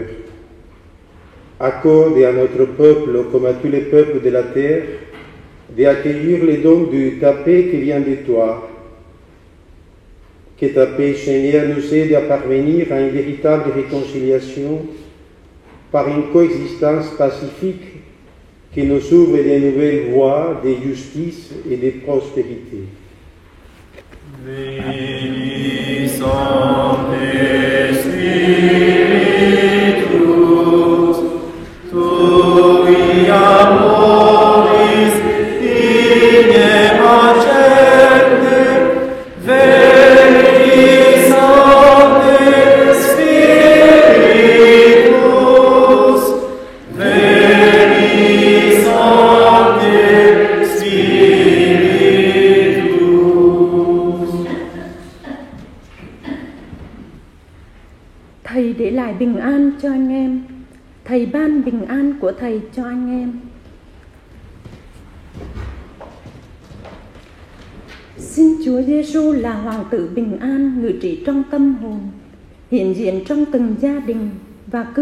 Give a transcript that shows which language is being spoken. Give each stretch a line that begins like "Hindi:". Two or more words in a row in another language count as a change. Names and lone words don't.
French: Accorde à notre peuple, comme à tous les peuples de la terre, d'accueillir les dons de ta paix qui vient de toi. Que ta paix, Seigneur, nous aide à parvenir à une véritable réconciliation par une coexistence pacifique qui nous ouvre de nouvelles voies de justice et de prospérité.
Latin: Veni Sancte Spiritus, tui amoris ignem accende, veni Sancte Spiritus, veni Sancte Spiritus.
Vietnamese: Thầy để lại bình an cho anh em. Thầy ban bình an của Thầy cho anh em. Xin Chúa Giêsu là Hoàng tử bình an ngự trị trong tâm hồn, hiện diện trong từng gia đình và cư